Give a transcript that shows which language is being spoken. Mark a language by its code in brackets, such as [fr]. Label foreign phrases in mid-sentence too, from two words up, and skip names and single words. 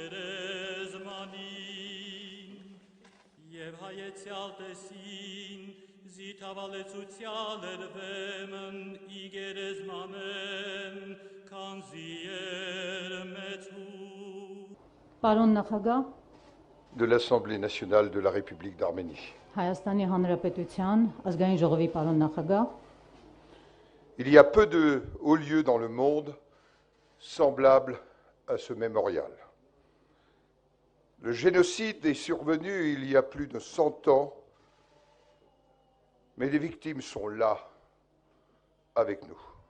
[xcl] գերեզմանին և հայեցյալ տեսին զի թավալեցուցյալ էր վեմն ի գերեզմանեն քանզի էր մեծու [hy] Պարոն նախագահ, [fr] de l'Assemblée nationale de la République d'Arménie. [hy] Հայաստանի Հանրապետության ազգային ժողովի պարոն նախագահ, [fr] Il y a peu de hauts lieux dans le monde semblables à ce mémorial. Le génocide est survenu il y a plus de 100 ans mais les victimes sont là, avec nous.